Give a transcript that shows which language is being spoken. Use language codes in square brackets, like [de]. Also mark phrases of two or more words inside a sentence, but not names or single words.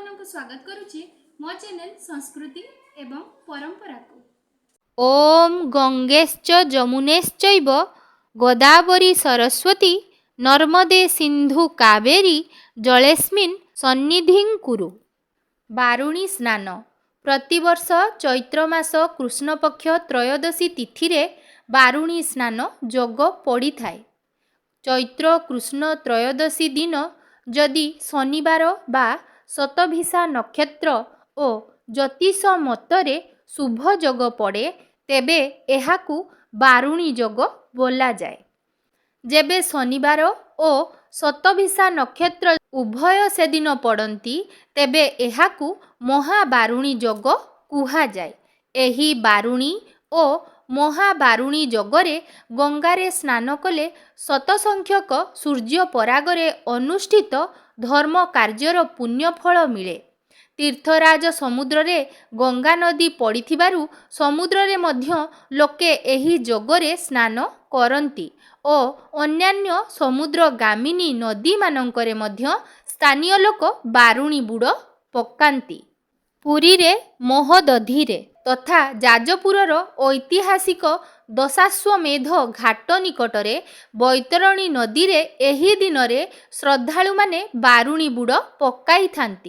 [or] ସ୍ୱାଗତ କରୁଛି ମୋ ଚ୍ୟାନେଲ ସଂସ୍କୃତି ଏବଂ ପରମ୍ପରା କୁ। [sa] ओम गंगेश्च जमुनेश्चैव गोदावरी सरस्वती नर्मदे सिंधु कावेरी जलेस्मिन् सन्निधिं कुरु। [or] ବାରୁଣୀ ସ୍ନାନ ପ୍ରତିବର୍ଷ ଚୈତ୍ର ମାସ କୃଷ୍ଣପକ୍ଷ ତ୍ରୟୋଦଶୀ ତିଥି ରେ ବାରୁଣୀ ସ୍ନାନ ଯୋଗ ପଡ଼ି ଥାଏ। ଚୈତ୍ର କୃଷ୍ଣ ତ୍ରୟୋଦଶୀ ଦିନ ଯଦି ଶନିବାର ବା ଶତଭିଷା ନକ୍ଷତ୍ର ଓ ଜ୍ୟୋତିଷ ମତରେ ଶୁଭ ଯୋଗ ପଡ଼େ ତେବେ ଏହାକୁ ବାରୁଣୀ ଯୋଗ ବୋଲା ଯାଏ। ଯେବେ ଶନିବାର ଓ ଶତଭିଷା ନକ୍ଷତ୍ର ଉଭୟ ସେ ଦିନ ପଡ଼ନ୍ତି ତେବେ ଏହାକୁ ମହାବାରୁଣୀ ଯୋଗ କୁହା ଯାଏ। ଏହି ବାରୁଣୀ ଓ ମହାବାରୁଣୀ ଯୋଗରେ ଗଙ୍ଗାରେ ସ୍ନାନ କଲେ ଶତସଂଖ୍ୟକ ସୂର୍ଯ୍ୟ ପରାଗରେ ଅନୁଷ୍ଠିତ ଧର୍ମ କାର୍ଯ୍ୟର ପୁଣ୍ୟଫଳ ମିଳେ। ତୀର୍ଥରାଜ ସମୁଦ୍ର ରେ ଗଙ୍ଗା ନଦୀ ପଡ଼ିଥିବାରୁ ସମୁଦ୍ର ରେ ମଧ୍ୟ ଲୋକେ ଏହି ଯୋଗରେ ସ୍ନାନ କରନ୍ତି ଓ ଅନ୍ୟାନ୍ୟ ସମୁଦ୍ର ଗାମିନୀ ନଦୀ ମାନଙ୍କରେ ମଧ୍ୟ ସ୍ଥାନୀୟ ଲୋକ ବାରୁଣୀ ବୁଡ଼ ପକାନ୍ତି। ପୁରୀ ରେ ମହୋଦଧି ରେ ତଥା ଯାଜପୁରର ଐତିହାସିକ ଦଶାଶ୍ୱମେଧ ଘାଟ ନିକଟରେ ବୈତରଣୀ ନଦୀ ରେ ଏହି ଦିନ ରେ ଶ୍ରଦ୍ଧାଳୁ ମାନେ ବାରୁଣୀ ବୁଡ଼ ପକାଇ ଥାନ୍ତି।